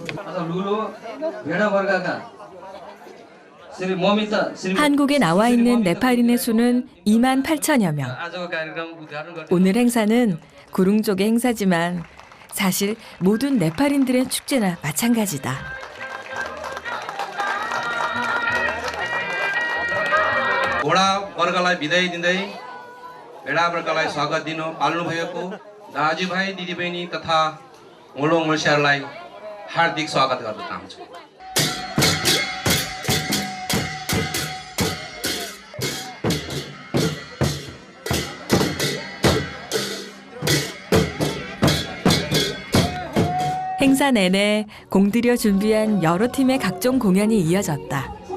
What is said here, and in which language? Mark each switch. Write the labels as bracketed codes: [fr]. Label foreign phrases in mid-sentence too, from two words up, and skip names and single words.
[ko] 한국에 나와 있는 네팔인의 수는 2만 8천여 명. 오늘 행사는 구룽족의 행사지만 사실 모든 네팔인들의 축제나 마찬가지다. [ne] घोडा वर्गलाई बिदाई दिँदै भेडा वर्गलाई स्वागत दिनु पाल्नु भएको दाजुभाइ दिदीबहिनी तथा मोलोङ मल्सियारलाई हार्दिक स्वागत गर्न चाहन्छु। [ko] 행사 내내 공들여 준비한 여러 팀의 각종 공연이 이어졌다.